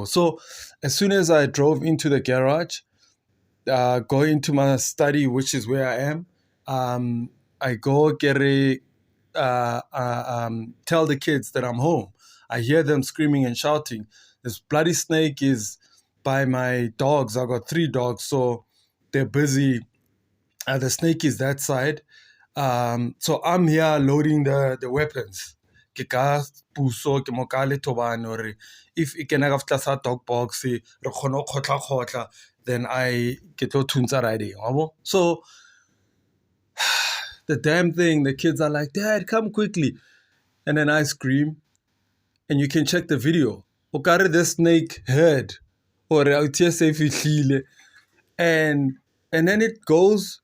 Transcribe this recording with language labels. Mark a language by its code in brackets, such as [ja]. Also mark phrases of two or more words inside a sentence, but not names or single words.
[en] So as soon as I drove into the garage, go into my study, which is where I am, I go tell the kids that I'm home. I hear them screaming and shouting. This bloody snake is by my dogs. I got 3 dogs, so they're busy. The snake is that side. So I'm here loading the weapons. [st] Ke ka puso ke mo ka le thobane hore if e kena ka tlasa [en] dog box [st] re kgona go khotla [en] then I [st] ke tlo thuntsha riding. [en] So the damn thing, the kids are like, Dad, come quickly. And then I scream, and you can check the video. Okare the snake heard, or and then it goes.